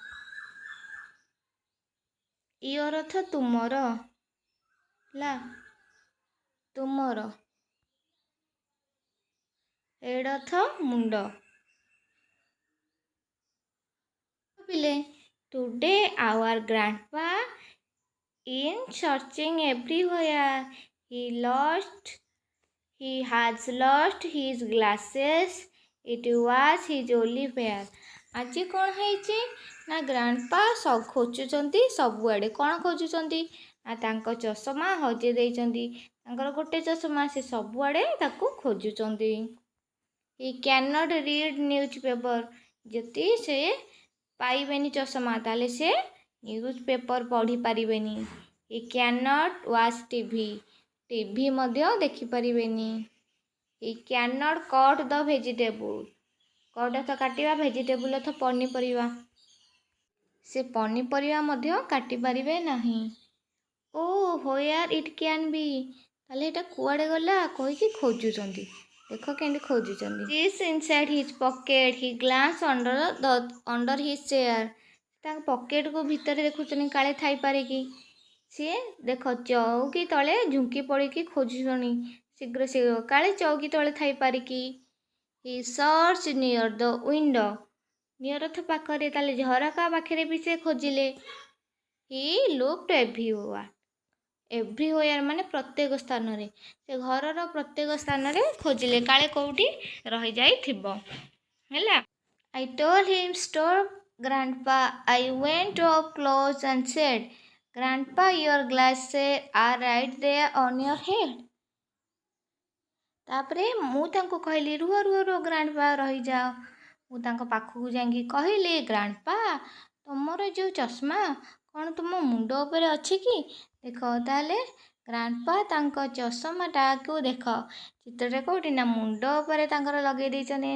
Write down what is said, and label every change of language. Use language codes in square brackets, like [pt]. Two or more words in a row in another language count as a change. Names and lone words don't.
[or] ଇଅର ଅର୍ଥ ତୁମର ହେଲା। ତୁମର। ହେଡ୍ ଅର୍ଥ ମୁଣ୍ଡ। [en] ପିଲେ today our grandpa in searching everywhere. He has lost his glasses. It was his only pair. [or] ଆଜି କ'ଣ ହେଇଛି ନା ଗ୍ରାଣ୍ଡପା ଖୋଜୁଛନ୍ତି ସବୁଆଡ଼େ। କ'ଣ ଖୋଜୁଛନ୍ତି ନା ତାଙ୍କ ଚଷମା ହଜେଇ ଦେଇଛନ୍ତି। ତାଙ୍କର ଗୋଟେ ଚଷମା, ସେ ସବୁଆଡ଼େ ତାକୁ ଖୋଜୁଛନ୍ତି। [en] He cannot read newspaper. [or] ଯଦି ସେ ପାଇବେନି ଚଷମା ତାହେଲେ ସେ ନ୍ୟୁଜ୍ ପେପର ପଢ଼ିପାରିବେନି। [en] He cannot watch TV. [or] ଟିଭି ମଧ୍ୟ ଦେଖିପାରିବେନି। [en] He cannot cut the vegetable. [or] କଟ୍ ଅର୍ଥ କାଟିବା, ଭେଜିଟେବୁଲ ଅର୍ଥ ପନିପରିବା। ସେ ପନିପରିବା ମଧ୍ୟ କାଟିପାରିବେ ନାହିଁ। [en] Oh where it can be. [or] ତାହେଲେ ଏଇଟା କୁଆଡ଼େ ଗଲା କହିକି ଖୋଜୁଛନ୍ତି। ଦେଖ କେମିତି ଖୋଜୁଛନ୍ତି। [en] This inside his pocket. He glanced under his chair. [or] ତାଙ୍କ ପକେଟକୁ ଭିତରେ ଦେଖୁଛନ୍ତି କାଳେ ଥାଇପାରେ କି। ସିଏ ଦେଖ ଚୌକି ତଳେ ଝୁଙ୍କି ପଡ଼ିକି ଖୋଜୁଛନ୍ତି। ଶୀଘ୍ର କାଳେ ଚୌକି ତଳେ ଥାଇପାରେ କି। [en] He searched near the window. [or] ନିୟର ଅର୍ଥ ପାଖରେ। ତାହେଲେ ଝରକା ପାଖରେ ବି ସେ ଖୋଜିଲେ। [en] He looked everywhere. [or] ଏଭ୍ରିୱେୟାର ମାନେ ପ୍ରତ୍ୟେକ ସ୍ଥାନରେ। ସେ ଘରର ପ୍ରତ୍ୟେକ ସ୍ଥାନରେ ଖୋଜିଲେ କାଳେ କେଉଁଠି ରହିଯାଇଥିବ ହେଲା। [en] I told him stop grandpa. I went up close and said, Grandpa, your glasses are right there on your head. [or] ତାପରେ ମୁଁ ତାଙ୍କୁ କହିଲି ରୁହ ଗ୍ରାଣ୍ଡପା ରହିଯାଅ। ମୁଁ ତାଙ୍କ ପାଖକୁ ଯାଇକି କହିଲି ଗ୍ରାଣ୍ଡପା ତମର ଯେଉଁ ଚଷମା କ'ଣ ତୁମ ମୁଣ୍ଡ ଉପରେ ଅଛି କି? ଦେଖ ତାହେଲେ ଗ୍ରାଣ୍ଡପା ତାଙ୍କ ଚଷମାଟାକୁ ଦେଖ ଚିତ୍ରରେ କେଉଁଠି ନା ମୁଣ୍ଡ ଉପରେ ତାଙ୍କର ଲଗେଇ ଦେଇଛନ୍ତି।